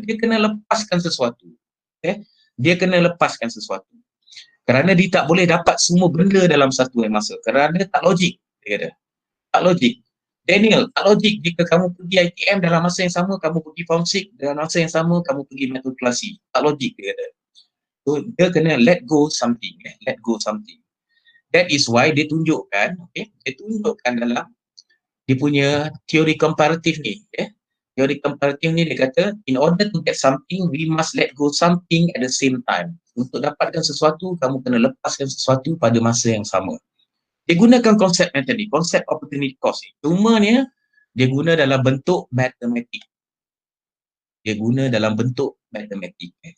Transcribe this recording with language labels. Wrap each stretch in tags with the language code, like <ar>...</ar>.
<ms>Dia kena lepaskan sesuatu. Dia kena lepaskan sesuatu. Kerana dia tak boleh dapat semua benda dalam satu masa. Kerana tak logik. Dia kata. Tak logik. Daniel, tak logik jika kamu pergi ITM dalam masa yang sama, kamu pergi form 6, dalam masa yang sama, kamu pergi matrikulasi. Tak logik, dia kata. So, dia kena</ms> <en>let go something.</en> <ms>Let go something. That is why dia tunjukkan, dia tunjukkan dalam dia punya teori komparatif ni. Teori komparatif ni dia kata,</ms> <en>in order to get something, we must let go something at the same time.</en> <ms>Untuk dapatkan sesuatu, kamu kena lepaskan sesuatu pada masa yang sama. Dia gunakan konsep macam ni, konsep opportunity cost ni. Cuma ni, dia guna dalam bentuk matematik. Dia guna dalam bentuk matematik.</ms>